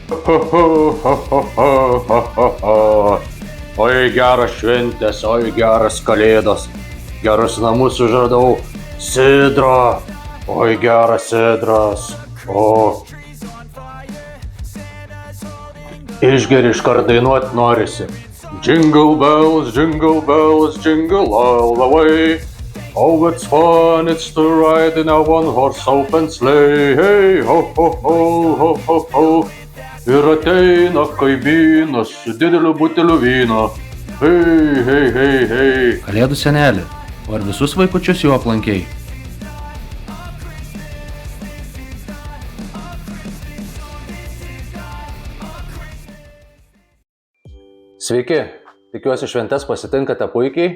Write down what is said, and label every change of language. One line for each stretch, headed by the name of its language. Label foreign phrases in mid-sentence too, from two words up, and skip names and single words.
Lithuanian: Oi geras šventės, oi geras kalėdas, gerus namus užradau, sidro, oi geras sidras, o. Išgeri iškart dainuot norisi.
English: Jingle bells, jingle all the way. Oh, it's fun, it's to ride in a one-horse open sleigh. Hey, ho, ho, ho, ho, ho, ho.
Lithuanian: Ir ateina kaimynas su dideliu buteliu vyno. Hei, hei, hei, hei. Kalėdų seneli, o ar visus vaikučius jau aplankei? Sveiki, tikiuosi šventes pasitinkate puikiai.